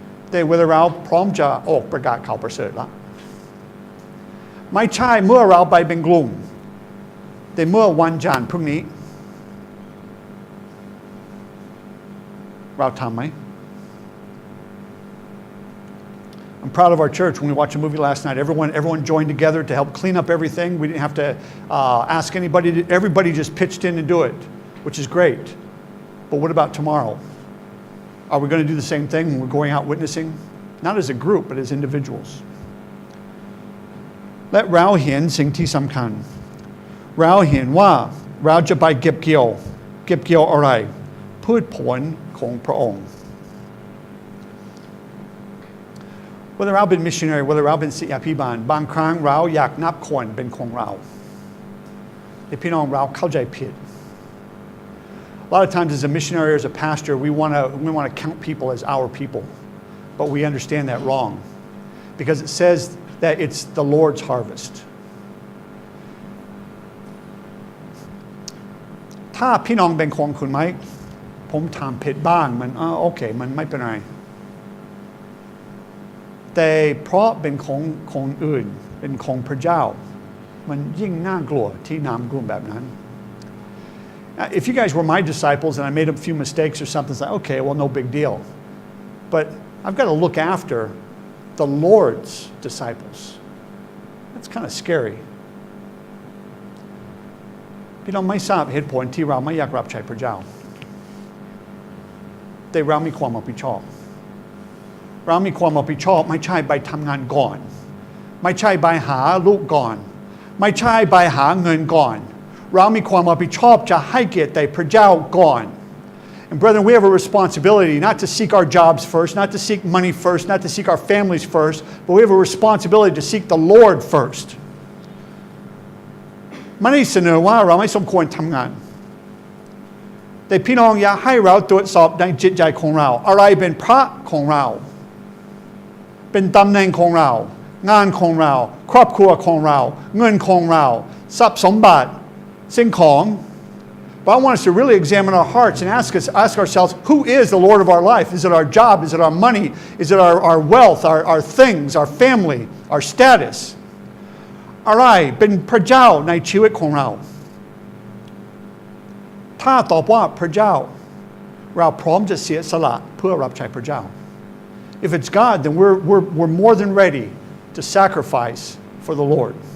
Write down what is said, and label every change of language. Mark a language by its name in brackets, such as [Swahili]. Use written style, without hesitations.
[Thai] แต่เวลาเราพร้อมจะออกประกาศข่าวประเสริฐแล้วไม่ใช่เมื่อเราไปเป็นกลุ่มแต่เมื่อวันจันทร์พรุ่งนี้เราทำไหม [English] I'm proud of our church. When we watched a movie last night, everyone joined together to help clean up everything. We didn't have to ask anybody. Everybody just pitched in and do it, which is great. But what about tomorrow? Are we going to do the same thing when we're going out witnessing? Not as a group, but as individuals. [Thai] และเราเห็นสิ่งที่สำคัญเราเห็นว่าเราจะไปเก็บเกี่ยวอะไรพืชผลของพระองค์ เวลาเราเป็นมิชชันนารีเวลาเราเป็นศิษยาภิบาลบางครั้งเราอยากนับคนเป็นของเราแต่พี่น้องเราเข้าใจผิด [English] A lot of times as a missionary or as a pastor we want to count people as our people but we understand that wrong because it says that it's the Lord's harvest [Thai] ถ้าพี่น้องเป็นของคุณไหมผมทำผิดบ้างมันโอเคมันไม่เป็นไรแต่เพราะเป็นของคนอื่นเป็นของพระเจ้า มันยิ่งน่ากลัวที่น้ำกลุ่มแบบนั้น [English] If you guys were my disciples and I made a few mistakes or something, it's like, okay, well, no big deal. But I've got to look after the Lord's disciples. That's kind of scary. [Thai] พี่น้องไม่ทราบเหตุผลที่เราไม่อยากรับใช้พระเจ้าแต่เรามีความรับผิดชอบเรามีความรับผิดชอบไม่ใช่ไปทำงานก่อนไม่ใช่ไปหาลูกก่อนไม่ใช่ไปหาเงินก่อนเรามีความรับผิดชอบจะให้เกียรติพระเจ้าก่อน [English] And brethren, we have a responsibility not to seek our jobs first, not to seek money first, not to seek our families first, but we have a responsibility to seek the Lord first. [Thai] ไม่ได้เสนอว่าเราไม่สมควรทำงานแต่พี่น้องอยากให้เราตรวจสอบในจิตใจของเราอะไรเป็นพระของเราเป็นตำแหน่งของเรางานของเราครอบครัวของเราเงินของเราทรัพย์สมบัติสิ่งของ [English] But I want us to really examine our hearts and ask ourselves, who is the Lord of our life? Is it our job? Is it our money? Is it our wealth, our things, our family, our status? [Thai] อะไรเป็นพระเจ้าในชีวิตของเราถ้าตอบว่าพระเจ้าเราพร้อมจะเสียสละเพื่อรับใช้พระเจ้า [English] If it's God, then we're more than ready to sacrifice for the Lord.